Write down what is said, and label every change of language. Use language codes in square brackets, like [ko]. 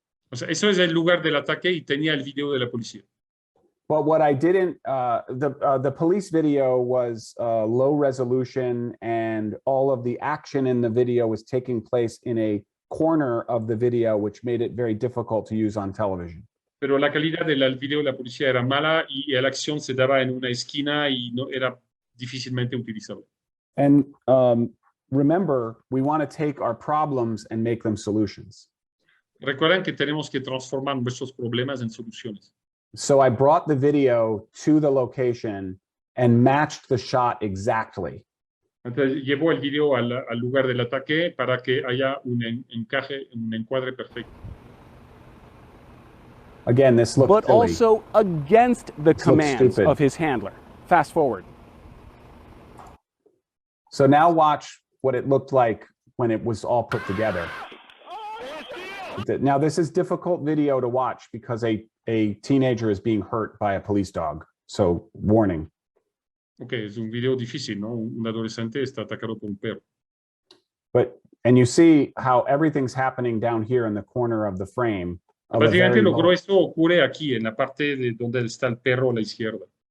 [es] O sea, eso es el lugar del ataque y tenía el video de la policía. [en] But what I didn't, the police video was low resolution and all of the action in the video was taking place in a corner of the video, which made it very difficult to use on television. [es] Pero la calidad del video de la policía era mala y la acción se daba en una esquina y no era difícilmente utilizable. [en] And remember, we want to take our problems and make them solutions. [es] Recuerden que tenemos que transformar nuestros problemas en soluciones. [en] So I brought the video to the location and matched the shot exactly. [es] Entonces llevó el video al lugar del ataque para que haya un encuadre perfecto. [en] Again, this looks but silly. Also against the commands of his handler. Fast forward. So now watch what it looked like when it was all put together. Now this is difficult video to watch because a teenager is being hurt by a police dog. So warning. [es] Okay, es un video difícil, ¿no? Un adolescente está atacado por un perro. [en] And you see how everything's happening down here in the corner of the frame. [es] Básicamente lo grueso ocurre aquí en la parte de donde está el perro a la izquierda.